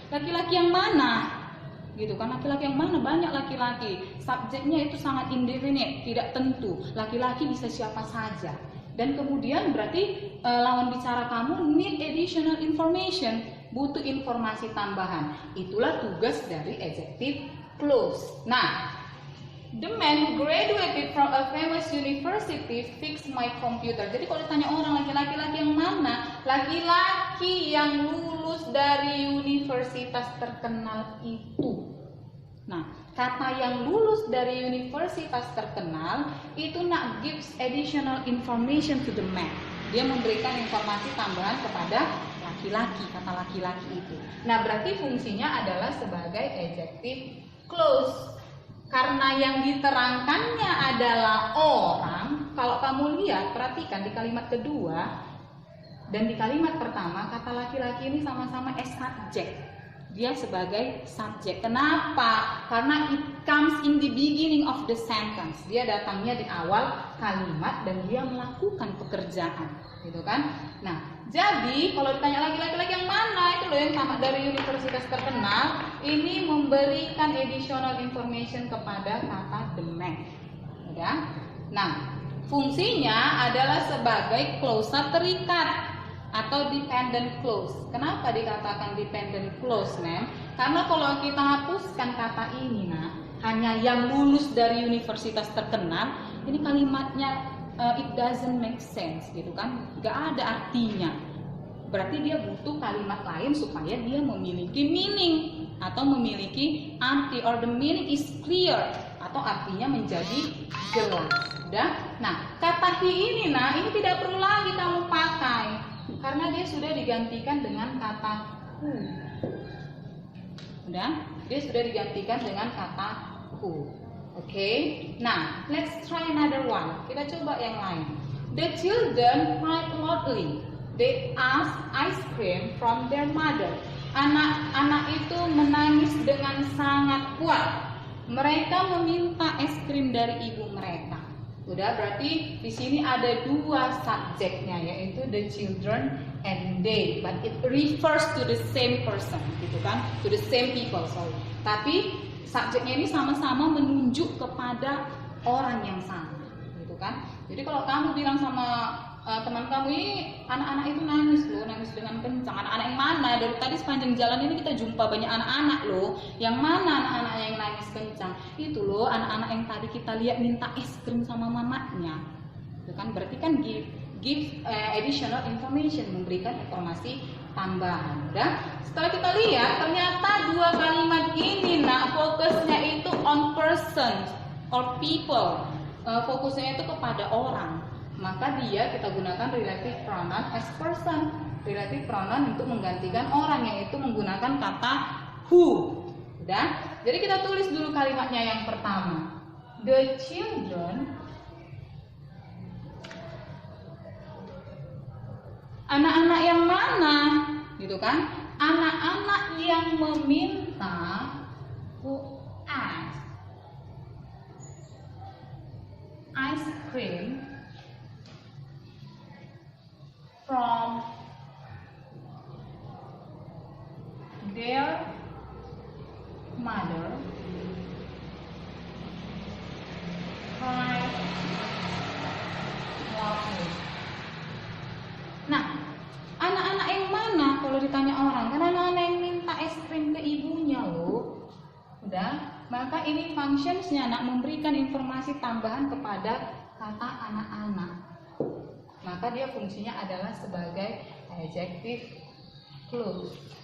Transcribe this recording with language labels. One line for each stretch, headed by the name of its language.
Indonesian: Laki-laki yang mana? Gitu kan, laki-laki yang mana? Banyak laki-laki. Subjeknya itu sangat indefinite, tidak tentu. Laki-laki bisa siapa saja. Dan kemudian berarti lawan bicara kamu
English: need additional information,
Indonesian: butuh informasi tambahan. Itulah tugas dari adjective clause.
English: Nah, the man who graduated from a famous university fixed my computer.
Indonesian: Jadi kalau ditanya orang laki-laki yang mana? Laki-laki yang lulus dari universitas terkenal itu. Nah, kata yang lulus dari universitas terkenal itu
English: gives additional information to the man.
Indonesian: Dia memberikan informasi tambahan kepada laki-laki, kata laki-laki itu. Nah, berarti fungsinya adalah sebagai adjective clause. Karena yang diterangkannya adalah orang. Kalau kamu lihat, perhatikan di kalimat kedua dan di kalimat pertama, kata laki-laki ini sama-sama as subject. Dia sebagai subjek. Kenapa? Karena
English: it comes in the beginning of the sentence.
Indonesian: Dia datangnya di awal kalimat dan dia melakukan pekerjaan, gitu kan? Nah, jadi kalau ditanya laki-laki yang mana, itu loh yang tamat dari universitas terkenal, ini memberikan
English: additional information
Indonesian: kepada kata the man. Ya? Nah, fungsinya adalah sebagai klausa terikat atau dependent clause. Kenapa dikatakan dependent clause, Mem? Karena kalau kita hapuskan kata ini, hanya yang lulus dari universitas terkenal, ini kalimatnya
English: it doesn't make sense,
Indonesian: gitu kan? Gak ada artinya. Berarti dia butuh kalimat lain supaya dia memiliki meaning atau memiliki arti,
English: or the meaning is clear
Indonesian: atau artinya menjadi jelas. Udah? Nah, kata he ini, ini tidak perlu lagi kamu pakai. Karena dia sudah digantikan dengan kata who. Udah? Dia sudah digantikan dengan kata who. Oke?
English: Nah, let's try another one.
Indonesian: Kita coba yang lain.
English: The children cried loudly. They asked ice cream from their mother.
Indonesian: Anak-anak itu menangis dengan sangat kuat. Mereka meminta es krim dari ibu mereka. Udah, berarti di sini ada dua subjeknya, yaitu
English: the children and they, but it refers to the same person,
Indonesian: gitu kan,
English: to the same people, sorry.
Indonesian: Tapi subjeknya ini sama-sama menunjuk kepada orang yang sama, gitu kan. Jadi kalau kamu bilang sama teman kamu, ini anak-anak itu nangis loh, kencang. Anak-anak yang mana? Dari tadi sepanjang jalan ini kita jumpa banyak anak-anak loh. Yang mana anak-anak yang nangis kencang? Itu loh anak-anak yang tadi kita lihat minta es krim sama mamanya. Itu kan berarti kan
English: give additional information,
Indonesian: memberikan informasi tambahan. Udah? Setelah kita lihat ternyata dua kalimat ini fokusnya itu
English: on person or people.
Indonesian: Fokusnya itu kepada orang. Maka kita gunakan relative pronoun as person. Relative pronoun untuk menggantikan orang, yaitu menggunakan kata who. Udah? Jadi kita tulis dulu kalimatnya yang pertama. The children, anak-anak yang mana? Gitu kan? Anak-anak yang meminta
English: who asked ice cream from their mother cried loudly.
Indonesian: Nah, anak-anak yang mana kalau ditanya orang? Kan anak-anak yang minta es krim ke ibunya loh. Udah? Maka ini functionsnya memberikan informasi tambahan kepada kata anak-anak. Maka dia fungsinya adalah sebagai adjective clause.